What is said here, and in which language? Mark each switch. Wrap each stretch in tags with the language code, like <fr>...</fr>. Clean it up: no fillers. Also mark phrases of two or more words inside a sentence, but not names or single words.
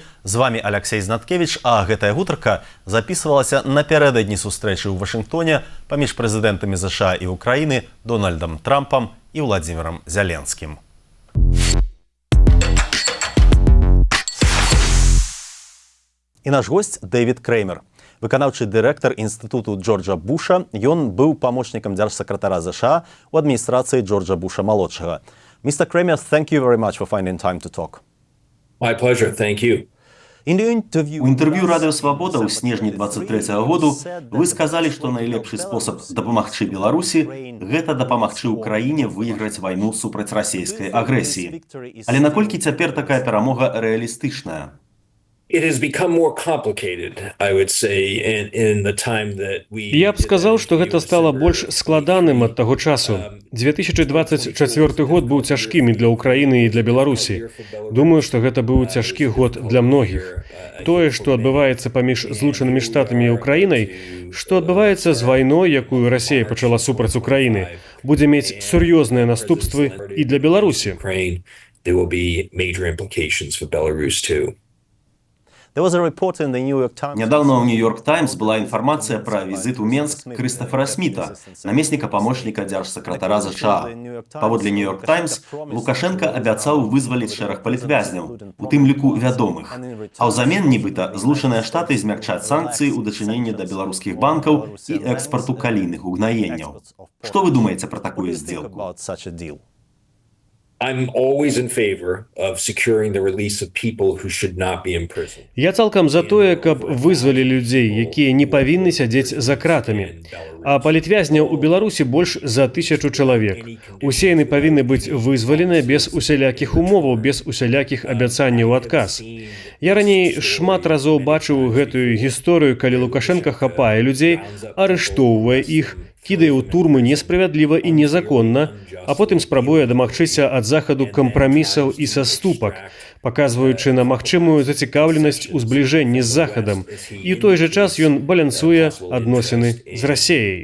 <be>З вами Алексей Знаткевич, а гэтая гутарка запісвалася напярэдадні сустрэчы ў Вашынгтоне паміж прэзідэнтамі ЗША і Украіны Дональдам Трампам і Владзімірам Зяленскім. І наш гость Дэвід Креймер, выканаўчы дырэктар інстытуту Джорджа Буша. Ён быў памочнікам дзяржсакратара ЗША у адміністрацыі Джорджа Буша-малодшага.</be> <en>Mr. Kramer, thank you very much for finding time to talk. My pleasure, thank you.</en> <be>У інтэрв'ю Радыё Свабода ў снежні 23-го году вы сказалі, што найлепшы спосаб дапамагчы Беларусі – гэта дапамагчы ўкраіне выйграць вайну супраць расійскай агрэсіі. Але наколькі цяпер такая перамога рэалістычная? It has become more complicated, I would say, in the time that we... Я б сказаў, што гэта стала больш складаным ад таго часу. 2024 год быў цяжкім і для Украіны, і для Беларусі. Думаю, што гэта быў цяжкі год для многіх. Тое, што адбываецца паміж Злучанымі Штатамі і Украінай, што адбываецца з вайной, якую Расія пачала супраць Украіны, будзе мець сур'ёзныя наступствы і для Беларусі. There will be major implications for Belarus too. Нядаўна ў Нью-Йорк Таймс была інфармацыя пра візіт у Менск Крыстафера Сміта, намесніка памочніка дзяржсакратара ЗША. Паводле Нью-Йорк Таймс, Лукашенка абяцаў вызваліць шэраг палітвязняў, у тым ліку вядомых. А ўзамен, нібыта, Злучаныя Штаты змякчаць санкцыі ў дачыненні да беларускіх банкаў і экспарту калійных угнаенняў. Што вы думаеце пра такую здзелку? I'm always in favor of securing the release of people who should not be imprisoned. Я цалкам за тое, каб вызвалі людзей, якія не павінны сядзець за кратамі. А палітвязняў у Беларусі больш за 1000 чалавек. Усе яны павінны быць вызвалены без усялякіх умоваў, без усялякіх абяцанняў у адказ. Я раней шмат разоў бачыў гэтую гісторыю, калі Лукашенка хапае людзей, арыштоўвае іх, кідае ў турмы несправядліва і незаконна, а потым спрабуе дамагчыся ад захаду кампрамісаў і саступак, паказваючы на магчымую зацікаўленасць у збліжэнні з захадам, і ў той жа час ён балянсуе адносіны з Расіяй.</be>